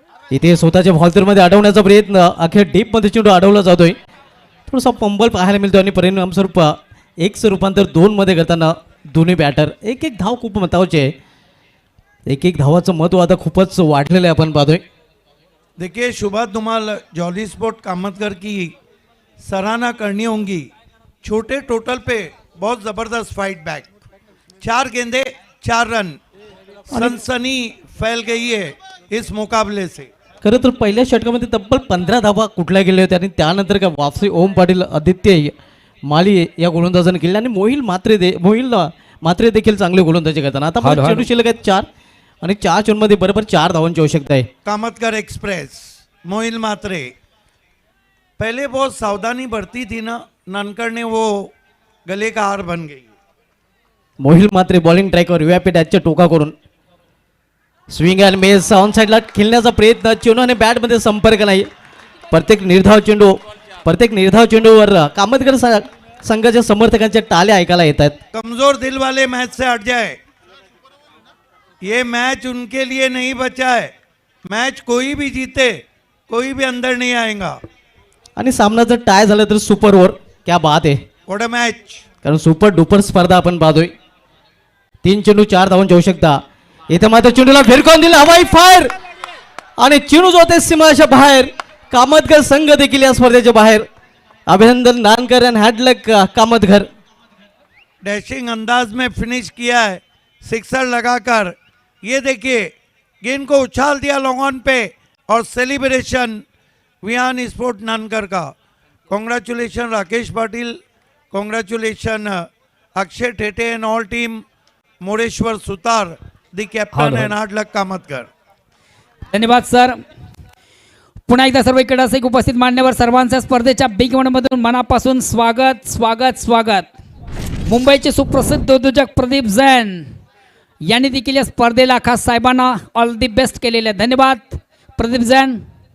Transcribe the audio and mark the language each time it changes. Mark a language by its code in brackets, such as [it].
[mr] इथे स्वतःच्या बॉलमध्ये अडवण्याचा प्रयत्न, अखेर डीपमध्ये चेंडू अडवला जातोय. थोडासा पंबल पाहायला मिळतो आणि परिणामस्वरूप 1चं रूपांतर 2मध्ये करताना दोन्ही बॅटर एक धाव खूप महत्वाचे आहे. एक धावाचं महत्व आता खूपच वाढलेलं आहे आपण पाहतोय. [hi] देखिए शुभा, तुम्हारा जॉली स्पोर्ट कामतगर की सराहना करनी होगी. छोटे टोटल पे बहुत ज़बरदस्त फाइट बैक. 4 गेंदे 4 रन, सनसनी फैल गई है इस मुकाबले से. [mr] खरं तर पहिल्या षटकामध्ये तब्बल 15 धावा कुठल्या गेल्या होत्या आणि त्यानंतर काय वापसी ओम पाटील, आदित्य माली या गोलंदाजाने केली आणि मोहिल मात्रे देखील चांगले गोलंदाजी करताना. आता मला चेंडू शिल्लक आहेत 4 आणि 4 चेंडूमध्ये बरोबर 4 धावांची आवश्यकता आहे. [hi] कामतगर एक्सप्रेस मोहिल मात्रे पहले बहुत सावधानी बरती थी ना, ननकर ने वो गले का हार बन गई. [mr] मोहिल मात्रे बॉलिंग ट्रॅकवर व्यापीठाच्या टोका करून स्विंग अँड मिस ऑन साईडला खेळण्याचा प्रयत्न. चेंडू आणि बॅटमध्ये संपर्क नाही. प्रत्येक निर्धाव चेंडूवर कामतगर संघाच्या समर्थकांच्या टाळ्या ऐकायला येत आहेत. [hi] कमजोर दिल वाले मैच से हट जाए. ये मैच उनके लिए नहीं बचा है. मैच कोई भी जीते, कोई भी अंदर नहीं आएगा. [mr] आणि सामना जर टाय झालं तर सुपर ओव्हर. [hi] क्या बात आहे. [en] What a match. [mr] कारण सुपर डुपर स्पर्धा आपण पाहतोय. 3 चेंडू 4 धावांची आवश्यकता. इथे मात्र चेंडूला फिरकावून दिला, हवाई फायर आणि चेंडू होते सीमाच्या बाहेर. कामतगर संघ देखील या स्पर्धेच्या बाहेर. अभिनंदन नानकर आणि हॅडलक कामतगर. [hi] डैशिंग अंदाज में फिनिश किया है, सिक्सर लगाकर. ये देखिए गेंद को उछाल दिया लॉन्ग ऑन पे और सेलिब्रेशन विहान स्पोर्ट नानकर का. [en] Congratulation Rakesh Patil, congratulation Akshay Thete and all team. Moreshwar Sutar the captain and hard luck Kamatgar. [mr] धन्यवाद सर. पुन्हा एकदा सर्व क्रीडासिक उपस्थित मान्यवर सर्वांच्या स्पर्धेच्या बिग इव्हेंटमधून मनापासून स्वागत स्वागत स्वागत. मुंबईचे सुप्रसिद्ध उद्योजक प्रदीप जैन यांनी देखील या स्पर्धेला खास साहेबांना ऑल दी बेस्ट केलेले. धन्यवाद प्रदीप जैन.